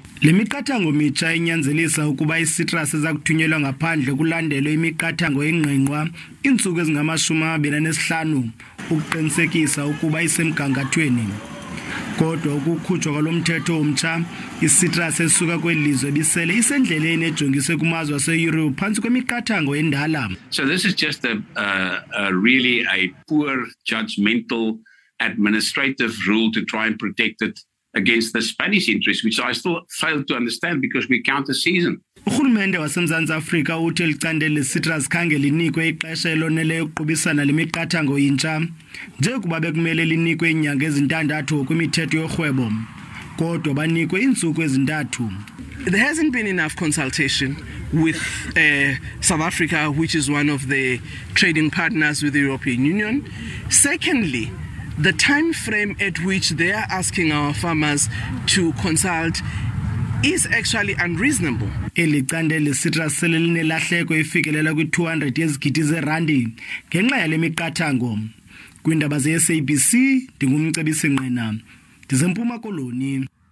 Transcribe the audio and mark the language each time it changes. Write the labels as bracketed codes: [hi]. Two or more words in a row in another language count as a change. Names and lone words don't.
[xh] Lemiqathango mitsha inyanzelisa ukuba isitrus ezakuthunyelwa ngaphandle kulandelwe imiqathango engqengqwa iintsuku ezingama-25 ukuqinisekisa ukuba isemgangathweni. Kodwa ukukhutshwa kwalomthetho omtsha, isitrus esuka kweli lizwe bisele isendleleni ejongiswe kumazwe aseYurophu phantsi kwemiqathango endala. [en] So this is just really a poor judgmental administrative rule to try and protect it against the Spanish interest, which I still fail to understand because we count the season. [xh] Urhulumente waseMzantsi Afrika uthi elicandelo lesitrus khange linikwe ixesha eloneleyo ukuqubisana lemiqathango intsha njengokuba bekumele linikwe iinyanga ezintandathu kwimithetho yorhwebo, kodwa banikwe iintsuku ezintathu. [en] There hasn't been enough consultation with South Africa, which is one of the trading partners with the European Union. Secondly, the time frame at which they are asking our farmers to consult is actually unreasonable. [xh] Eli candelo lesitrus sele linelahleko efikelela kwi-200 yezigidi zeerandi ngenxa yale miqathango. Kwiindaba ze-SABC ndingumcebisi Ngqina, ndiseMpuma Koloni.